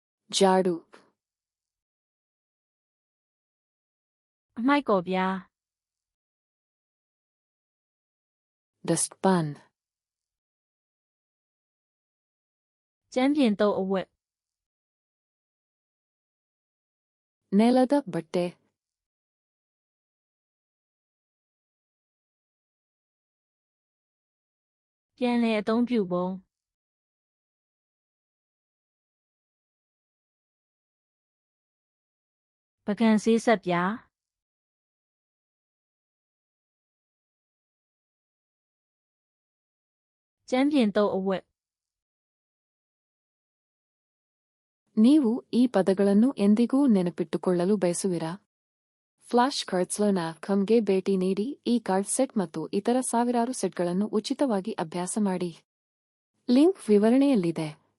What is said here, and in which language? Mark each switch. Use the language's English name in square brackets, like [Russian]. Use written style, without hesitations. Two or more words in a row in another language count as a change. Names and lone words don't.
[Kannada] ಜಾಡು. [Burmese] အမိုက်ကော်ပြား [English] dustpan. [Burmese] ကျမ်းပြင်သုံးအဝတ် [Kannada] ನೆಲದ ಬಟ್ಟೆ. [Burmese] ပြန်လည်အသုံးပြုပုံ ပကံဆေးဆက်ပြား ကျမ်းပြင်သုံးအဝတ် [Kannada] ನೀವು ಈ ಪದಗಳನ್ನು ಎಂದಿಗೂ ನೆನಪಿಟ್ಟುಕೊಳ್ಳಲು ಬಯಸುವಿರಾ? ಫ್ಲಾಶ್ ಕಾರ್ಡ್ಸ್ನ.comಗೆ ಭೇಟಿ ನೀಡಿ ಈ ಕಾರ್ಡ್ ಸೆಟ್ ಮತ್ತು ಇತರ ಸಾವಿರಾರು ಸೆಟ್ಗಳನ್ನು ಉಚಿತವಾಗಿ ಅಭ್ಯಾಸ ಮಾಡಿ. ಲಿಂಕ್ ವಿವರಣೆಯಲ್ಲಿದೆ.